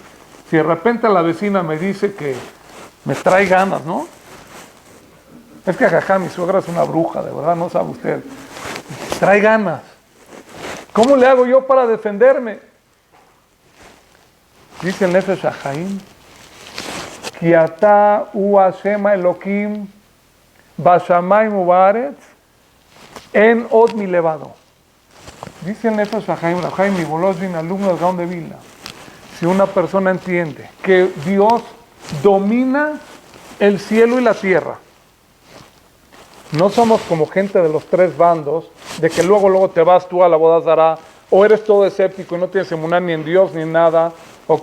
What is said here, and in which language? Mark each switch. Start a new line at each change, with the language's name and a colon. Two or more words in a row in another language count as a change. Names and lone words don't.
Spanish: Si de repente la vecina me dice que me trae ganas, ¿no? Es que Jajam, mi suegra es una bruja, de verdad, no sabe usted. Trae ganas. ¿Cómo le hago yo para defenderme? Dice el Nefesh HaChaim,
Hebrew: כי אתה הוא השם אלקים בשמים ובארץ אין עוד מלבדו.
Spanish: Dice el Nefesh HaChaim, Rav Chaim Mivolozhin, alumno del Gaón de Vilna, si una persona entiende que Dios domina el cielo y la tierra, no somos como gente de los tres bandos, de que luego te vas tú a la boda zará, o eres todo escéptico y no tienes emuná ni en Dios ni en nada, ¿ok?